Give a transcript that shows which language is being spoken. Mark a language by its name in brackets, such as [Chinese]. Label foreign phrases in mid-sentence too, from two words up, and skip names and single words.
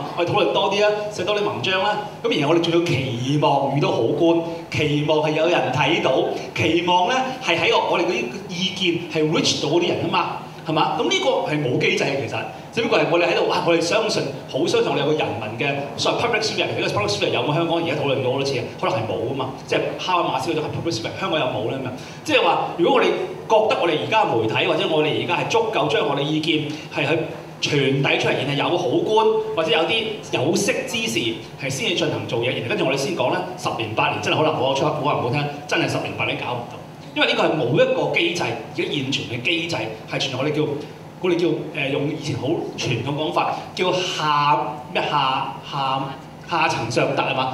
[Cantonese] 我哋討論多啲啦，寫多啲文章啦。咁然後我哋仲要期望遇到好官，期望係有人睇到，期望咧係喺我哋嗰啲意見係 reach 到嗰啲人啊嘛， 係嘛？咁呢個係冇機制嘅其實，只不過係我哋喺度哇，我哋相信好相信我哋有個人民嘅所謂 [English] public sphere， [Cantonese] 呢個 [English] public sphere [Cantonese] 有冇香港而家討論過好多次啊？可能係冇啊嘛，即係哈馬斯嗰種 [English] public sphere， [Cantonese] 香港有冇咧咁樣？即係話如果我哋覺得我哋而家媒體或者我哋而家係足夠將我哋意見係去傳遞出嚟，然後有好官或者有啲有識之士係先至進行做嘢，然後跟住我哋先講咧10年8年真係可能我出冇人冇聽，真係10年8年搞唔到，因為呢個係冇一個機制，而家現存嘅機制係全我哋叫用以前好傳統講法叫下層上達係嘛？